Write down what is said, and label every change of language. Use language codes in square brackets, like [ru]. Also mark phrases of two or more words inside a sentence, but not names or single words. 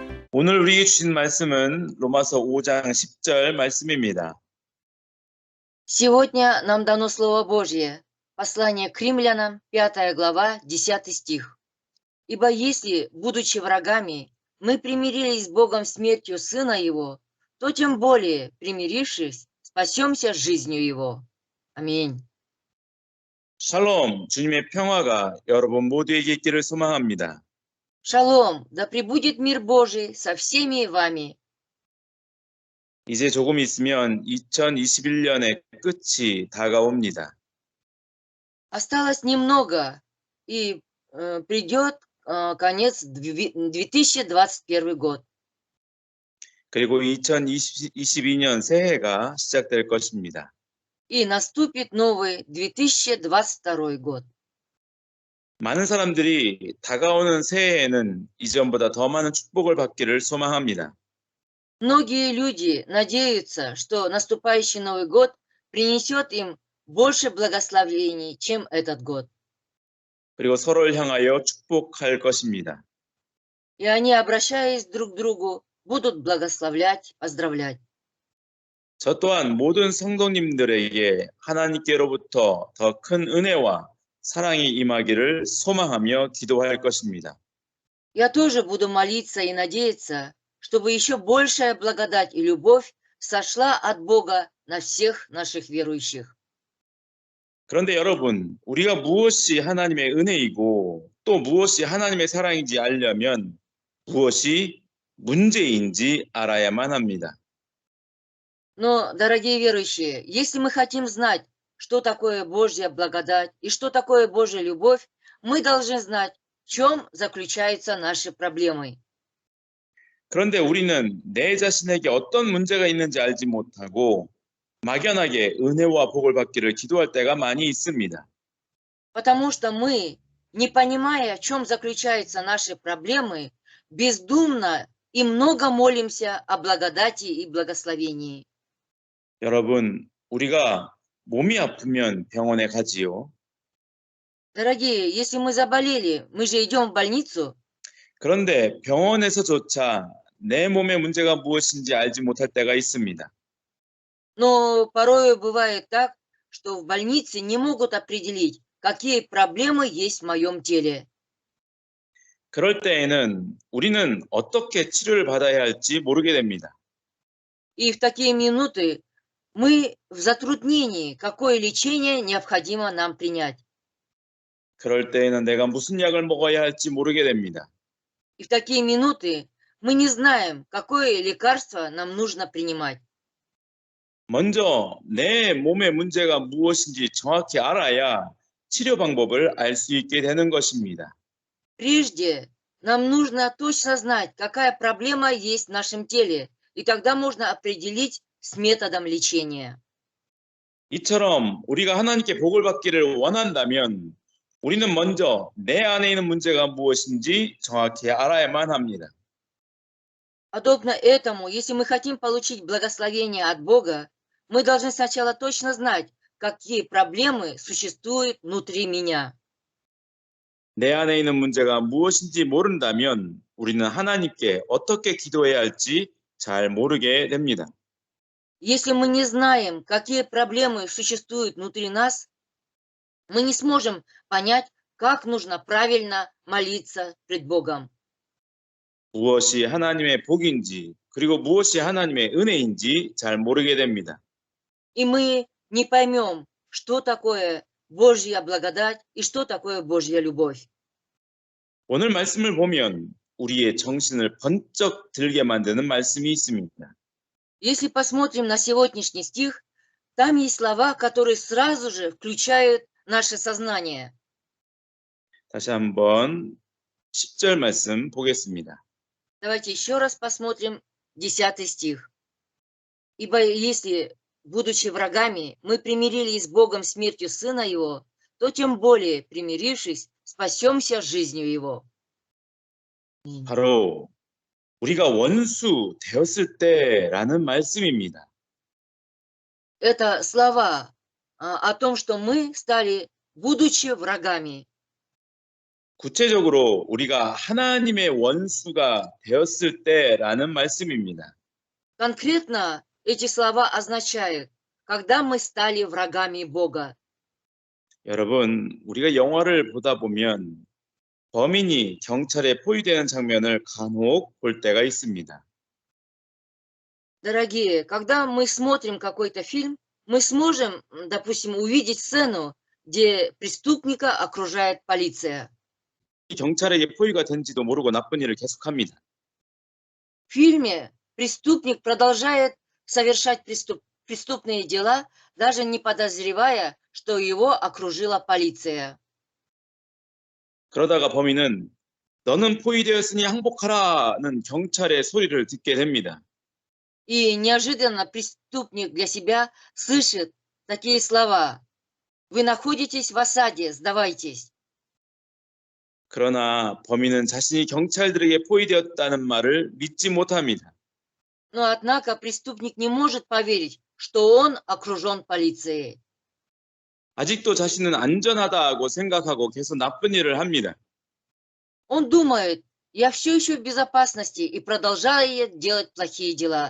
[ko] 오늘 우리에게 주신 말씀은 로마서 5장 10절 말씀입니다. [ru] Сегодня нам дано Слово Божье, послание к римлянам, 5 глава, 10 стих. «Ибо если, будучи врагами, мы примирились с Богом смертью Сына Его, то тем более, примирившись, спасемся жизнью Его». Аминь. [ko] 샬롬, 주님의 평화가 여러분 모두에게 있기를 소망합니다. [ru] Шалом, да пребудет мир Божий со всеми вами. [ko] 이제 조금 있으면 2021년의 끝이 다가옵니다. [ru] Осталось немного, и придет конец 2021 год. [ko] 그리고 2022년 새해가 시작될 것입니다. [ru] И наступит новый 2022 год. [ko] 많은 사람들이 다가오는 새해에는 이전보다 더 많은 축복을 받기를 소망합니다. [ru] Многие люди надеются, что наступающий Новый год принесет им больше благословений, чем этот год. [ko] 그리고 서로를 향하여 축복할 것입니다. [ru] И они, обращаясь друг к другу, будут благословлять, поздравлять. [ko] 저 또한 모든 성도님들에게 하나님께로부터 더 큰 은혜와 사랑이 임하기를 소망하며 기도할 것입니다. [ru] Я тоже буду молиться и надеяться, чтобы еще большая благодать и любовь сошла от Бога на всех наших верующих. [ko] 그런데 여러분, 우리가 무엇이 하나님의 은혜이고 또 무엇이 하나님의 사랑인지 알려면 무엇이 문제인지 알아야만 합니다. [ru] Но, дорогие верующие, если мы хотим знать, что такое Божья благодать и что такое Божья любовь, мы должны знать, в чем заключаются наши проблемы. [ko] 그런데 우리는 내 자신에게 어떤 문제가 있는지 알지 못하고 막연하게 은혜와 복을 받기를 기도할 때가 많이 있습니다. [ru] Потому что мы, не понимая, в чем заключаются наши проблемы, бездумно и много молимся о благодати и благословении. [ko] 여러분, 우리가 몸이 아프면 병원에 가지요. [ru] Дорогие, если мы заболели, мы же идем в больницу. [ko] 그런데 병원에서조차 내 몸의 문제가 무엇인지 알지 못할 때가 있습니다. [ru] Но порой бывает так, что в больнице не могут определить, какие проблемы есть в моем теле. [ko] 그럴 때에는 우리는 어떻게 치료를 받아야 할지 모르게 됩니다. [ru] И в такие минуты мы в затруднении, какое лечение необходимо нам принять. [ko] 그럴 때에는 내가 무슨 약을 먹어야 할지 모르게 됩니다. [ru] И в такие минуты мы не знаем, какое лекарство нам нужно принимать. [ko] 먼저 내 몸의 문제가 무엇인지 정확히 알아야 치료 방법을 알 수 있게 되는 것입니다. [ru] Прежде нам нужно точно знать, какая проблема есть в нашем теле, и тогда можно определить с методом лечения. [ko] 이처럼 우리가 하나님께 복을 받기를 원한다면 우리는 먼저 내 안에 있는 문제가 무엇인지 정확히 알아야만 합니다. [ru] Подобно этому, если мы хотим получить благословение от Бога, мы должны сначала точно знать, какие проблемы существуют внутри меня. [ko] 내 안에 있는 문제가 무엇인지 모른다면 우리는 하나님께 어떻게 기도해야 할지 잘 모르게 됩니다. [ru] Если мы не знаем, какие проблемы существуют внутри нас, мы не сможем понять, как нужно правильно молиться пред Богом. [ko] 무엇이 하나님의 복인지 그리고 무엇이 하나님의 은혜인지 잘 모르게 됩니다. [ru] И мы не поймем, что такое Божья благодать и что такое Божья любовь. [ko] 오늘 말씀을 보면 우리의 정신을 번쩍 들게 만드는 말씀이 있습니다. [ru] Если посмотрим на сегодняшний стих, там есть слова, которые сразу же включают наше сознание. [ko] 다시 한번 10절 말씀 보겠습니다. [ru] Давайте еще раз посмотрим 10 стих. «Ибо если, будучи врагами, мы примирились с Богом смертью Сына Его, то тем более, примирившись, спасемся жизнью Его». [ko] 바로 우리가 원수 되었을 때라는 말씀입니다. [ru] Это слова о том, что мы стали, будучи врагами. [ko] 구체적으로 우리가 하나님의 원수가 되었을 때라는 말씀입니다. [ru] Конкретно эти слова означают, когда мы стали врагами Бога. [ko] 여러분, 우리가 영화를 보다 보면 범인이 경찰에 포위되는 장면을 간혹 볼 때가 있습니다. [ru] Дорогие, когда мы смотрим какой-то фильм, мы сможем, допустим, увидеть сцену, где преступника окружает полиция. [ko] 경찰에게 포위가 된지도 모르고 나쁜 일을 계속합니다. [ru] В фильме преступник продолжает совершать преступные дела, даже не подозревая, что его окружила полиция. [ko] 그러다가 범인은 너는 포위되었으니 항복하라는 경찰의 소리를 듣게 됩니다. [ru] И неожиданно преступник для себя слышит такие слова: «Вы находитесь в осаде, сдавайтесь». [ko] 그러나 범인은 자신이 경찰들에게 포위되었다는 말을 믿지 못합니다. [ru] Но однако преступник не может поверить, что он окружен полицией. [ko] 아직도 자신은 안전하다고 생각하고 계속 나쁜 일을 합니다. [ru] Он думает: я все еще в безопасности, и продолжает делать плохие дела.